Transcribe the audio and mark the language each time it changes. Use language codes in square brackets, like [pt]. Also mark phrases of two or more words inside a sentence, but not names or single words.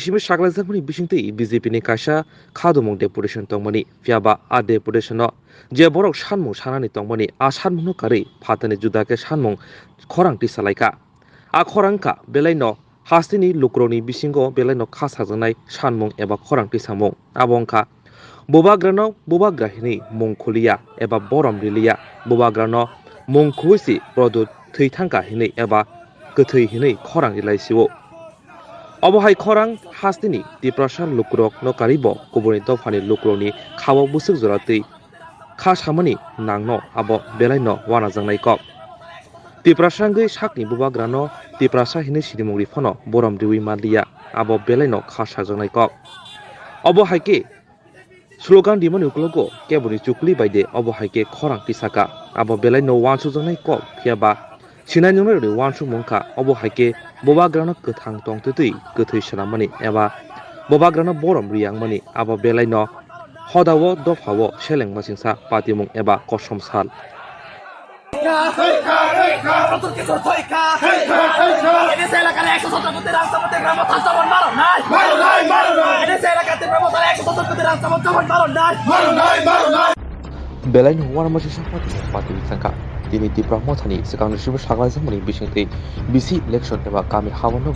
[trp] simi saklajakmani bisingtei BJP ni kaisa khadumung deputation tongmani fiaba a deputation je borok sanmung sanani tongmani a sanmung kari phatani judake sanmung khorang tisalaika a khorangka belaino hastini lukroni bisingo belaino khasajanai sanmung eba khorang tisamung abongka bobagrano bobagrahini mungkhuliya eba borom riliya bobagrano mungkhuisi product theithangka hinei eba kethei hinei khorang rilaisiwo অবহাই খরাং হাস্তিনি Tiprasa লুকুরক নকারিব কবনি দফানি লুকুরনি খাওয়া বুসুক জরাতেই খা সামানি নাংনো আব বেলাইনো ওয়ানা জাংনাই কক Tiprasa গৈ সাকনি বুবাগ্রানো Tiprasa হিনে সিদিমুরি ফনো বরম দিউই মালিয়া আব বেলাইনো খা সাজাংনাই কক অবহাইকে স্লোগান দিমনি উকলগো কেবনি চুকলি বাইদে অবহাইকে খরাং তিসাকা আব বেলাইনো ওয়ানসু জাংনাই কক ফিয়াবা Sinai nungri wansu mungka obo haike bobagrano kethang tongtutui kethei sanamani eba bobagrano borom riangmani abo belaino hodawo dophawo selengmasingsa patimung eba kosomsal Belain huwan masingsa patimung sangka Dini Tipra Motha ni sekang resibu saklajakmani bisingtei BC election eba kami hawanogni